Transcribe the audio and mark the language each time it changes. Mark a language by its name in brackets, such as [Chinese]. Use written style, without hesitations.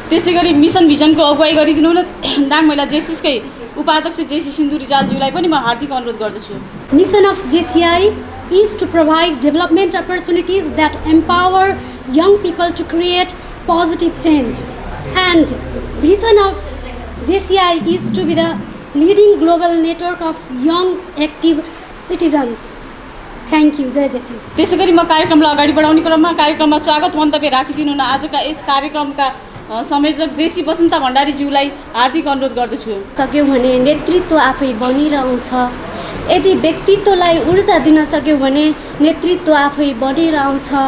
[Nepali] त्यसै गरी मिसन भिजनको अगुवाई गरिदिनु हुन दाङमेला जेसिसकै उपाध्यक्ष जेसी सिन्धु रिजालज्यूलाई पनि म हार्दिक अनुरोध गर्दछु। [English] Mission of JCI is to provide development opportunities that empower young people to create positive change, and vision of JCI is to be the leading global network of young active citizens. Thank you. [Nepali] जय जेसिस। त्यसै गरी म कार्यक्रमलाई अगाडि बढाउने क्रममा कार्यक्रममा स्वागत मन्तव्य राखिदिनु हुन आजका यस कार्यक्रमका संयोजक जेसी बसन्ता भण्डारीज्यूलाई हार्दिक अनुरोध गर्दछु। सक्यौँ भने नेतृत्व आफै बनिरहन्छ। यदि व्यक्तित्वलाई ऊर्जा दिन सक्यौँ भने नेतृत्व आफै बनेर आउँछ।